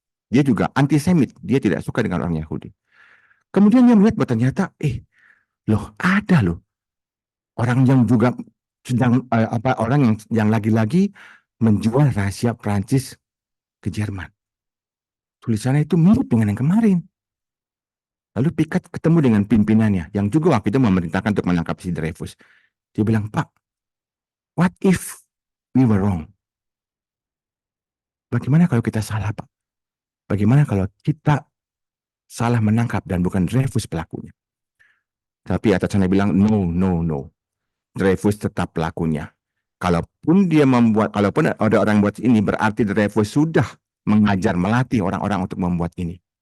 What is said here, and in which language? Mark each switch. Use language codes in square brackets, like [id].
[id] Dia juga antisemit, dia tidak suka dengan orang Yahudi. Kemudian dia melihat bahwa ternyata, loh ada loh orang yang juga sedang orang yang lagi-lagi menjual rahasia Prancis ke Jerman. Tulisannya itu mirip dengan yang kemarin. Lalu Picard ketemu dengan pimpinannya yang juga waktu itu memerintahkan untuk menangkap si Dreyfus. Dia bilang, Pak, [en] what if we were wrong? [id] Bagaimana kalau kita salah, Pak? Bagaimana kalau kita salah menangkap dan bukan Dreyfus pelakunya? Tapi atasannya bilang, [en] no, no, no. [id] Dreyfus tetap pelakunya. Kalaupun ada orang buat ini, berarti Dreyfus sudah mengajar, melatih orang-orang untuk membuat ini.